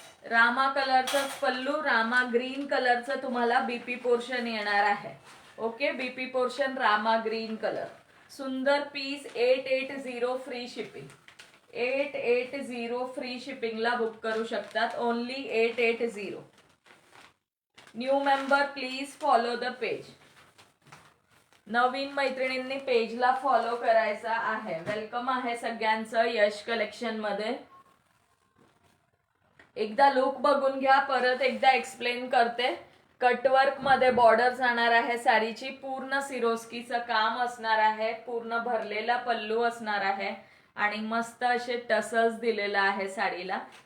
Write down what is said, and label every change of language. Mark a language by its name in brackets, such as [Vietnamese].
[Marathi] रामा कलरचं पल्लू, रामा ग्रीन कलरचं तुम्हाला बीपी पोर्शन येणार आहे. Okay, BP portion Rama green colour. सुंदर piece 880 free shipping. 880 free शिपिंगला book करू शकतात. Only 880. [English] New member please follow the page. [Marathi] नवीन मैत्रिणींनी पेजला फॉलो करायचा आहे. वेलकम आहे सगळ्यांचं यश कलेक्शन मध्ये. एकदा लुक बघून घ्या, परत एकदा एक्सप्लेन करते. कटवर्क मध्ये बॉर्डर जाणार आहे साडीची. पूर्ण सिरोस्कीचं काम असणार आहे. पूर्ण भरलेला पल्लू असणार आहे आणि मस्त असे टसल्स दिलेलं आहे साडीला.